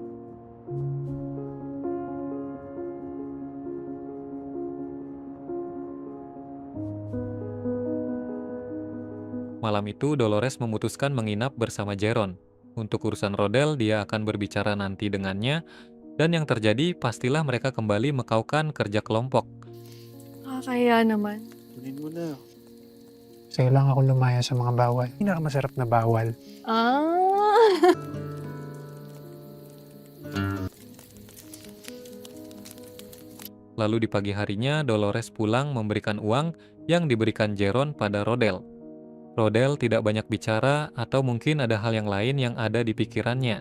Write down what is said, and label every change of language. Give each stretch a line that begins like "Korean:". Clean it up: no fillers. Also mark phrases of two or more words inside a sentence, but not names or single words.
Indonesian: Malam itu, Dolores memutuskan menginap bersama Jeron. Untuk urusan Rodel, dia akan berbicara nanti dengannya, dan yang terjadi pastilah mereka kembali mekaukan kerja kelompok.
Filipino: Kaya naman. Kunin mo na. Sa'yo lang ako lumaya sa mga bawal. Pinakamasarap na bawal. Ah!
Indonesian: Lalu di pagi harinya, Dolores pulang memberikan uang yang diberikan Jeron pada Rodel. Rodel tidak banyak bicara atau mungkin ada hal yang lain yang ada di pikirannya.